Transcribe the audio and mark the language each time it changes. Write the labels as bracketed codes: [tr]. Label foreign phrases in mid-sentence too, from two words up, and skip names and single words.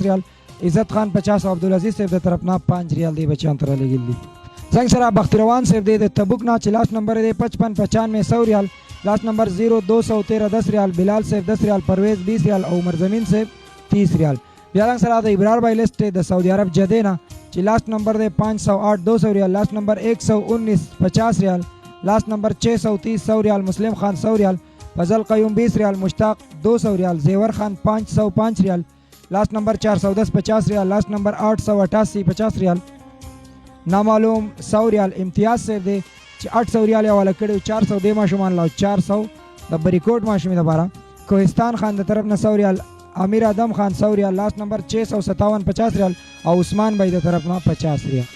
[ps] ریال عزت خان 50 عبدالعزیز صاحب د طرف نه 5 ریال دی بچیان تر لګیلی څنګه سره بختروان صاحب دی د تبوک نه چې [en] last number [ps] دی 55 95 100 ریال [en] last number [ps] 0213 10 ریال بلال صاحب 10 ریال پرویز 20 ریال او عمر زمین صاحب 30 ریال بیا څنګه سره د ابرار بھائی لیسٹ د سعودي عرب جدې نه چې [en] last number [ps] دی 508 200 ریال لاست نمبر 119 50 ریال [en] last number [ps] 630 100 ریال مسلم خان 100 ریال فضل قیوم 20 ریال مشتاق 200 ریال زیور خان 505 ریال [en] last number [ps] 410 50 ریال [en] last number [ps] 888 50 ریال نامعلوم 100 ریال امتیاز صاحب دی چې 800 ریال یې والا کړي 400 دی ماشومان لا 400 د بریکوټ ماشومې دپاره کوهستان خان د طرف نه 100 ریال امیر ادم خان 100 ریال [en] last number [ps] 657 50 ریال او عثمان بھائی د طرف نه 50 ریال